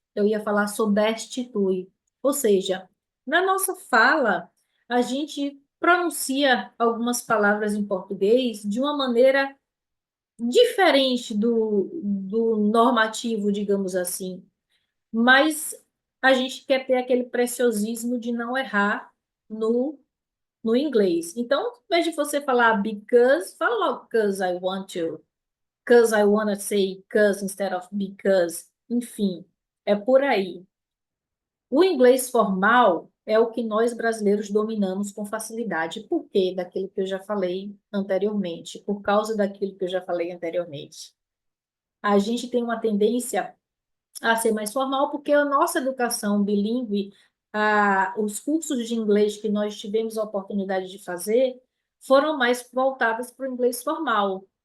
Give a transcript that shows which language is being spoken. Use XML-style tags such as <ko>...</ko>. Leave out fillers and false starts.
<pt>Eu ia falar substitui. Ou seja, na nossa fala, a gente pronuncia algumas palavras em português de uma maneira diferente do normativo, digamos assim. Mas a gente quer ter aquele preciosismo de não errar no, no inglês. Então, ao invés de você falar because, fala logo</pt> <en>because I want to. Because I want to say because instead of because.</en> <pt>Enfim, é por aí. O inglês formal é o que nós brasileiros dominamos com facilidade. Por quê? Daquilo que eu já falei anteriormente. Por causa daquilo que eu já falei anteriormente. A gente tem uma tendência a ser mais formal, porque a nossa educação bilíngue, os cursos de inglês que nós tivemos a oportunidade de fazer, foram mais voltados para o inglês formal.</pt>